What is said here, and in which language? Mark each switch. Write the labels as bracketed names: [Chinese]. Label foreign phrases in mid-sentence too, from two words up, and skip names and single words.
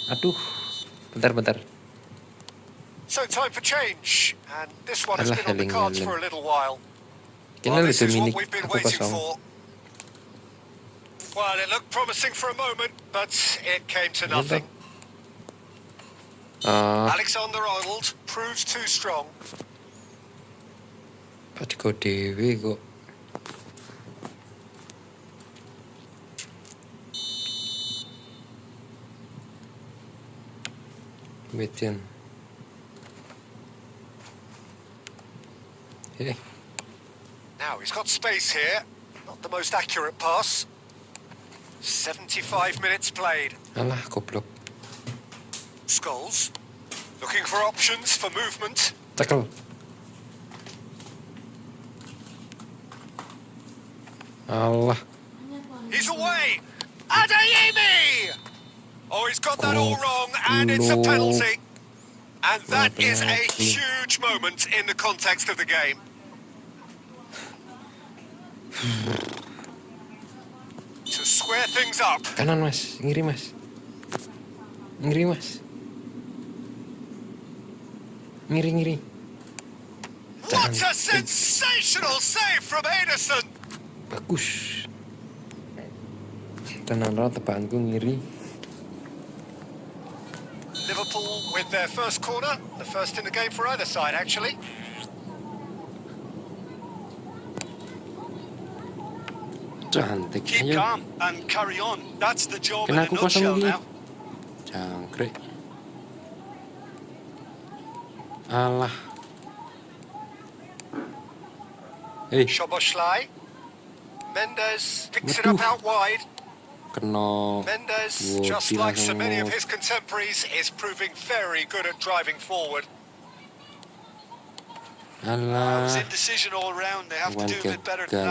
[Indonesian] Aduh. Bentar. [English] So time for change, and this one has Alah, been on the cards heling. for a little while. [Javanese] Kena [English] Well, this is Dominic what we've been [Javanese] aku [English] waiting [Javanese] kosong. [English] for. Well, it looked promising for a moment, but it came to nothing. Alexander-Arnold proves too strong. [Javanese] Pas kok dewe kok. Wetian. [English] Now he's got space here. Not the most accurate pass. 75 minutes played. [Javanese] Alah, goblok. [English] Scholes looking for options for movement. Tackle. Allah. He's away. Adeyemi! Oh, he's got that all wrong, and it's a penalty. And that is a huge moment in the context of the game. To square things up. [Javanese] Kanan Mas, ngiri Mas. Ngiri. [English] What a sensational save from Ederson! [Javanese] Bagus. Tenan ra tebakanku ngiri. [English] Liverpool with their first corner, the first in the game for either side, actually. [Javanese] Cantik. [English] Keep [Javanese] Ayo. [English] calm and carry on. That's the job in [Javanese] Kena [English] a [Javanese] aku kosong [English] nutshell [Javanese] lagi. [English] now. [Javanese] Jangkrik. Alah. [English] Szoboszlai. Mendes picks it up out wide. [Javanese] Kena [English] Mendes, just like so many of his contemporaries, is proving very good at driving forward. It was Alah, indecision all round. They have to One do a bit better than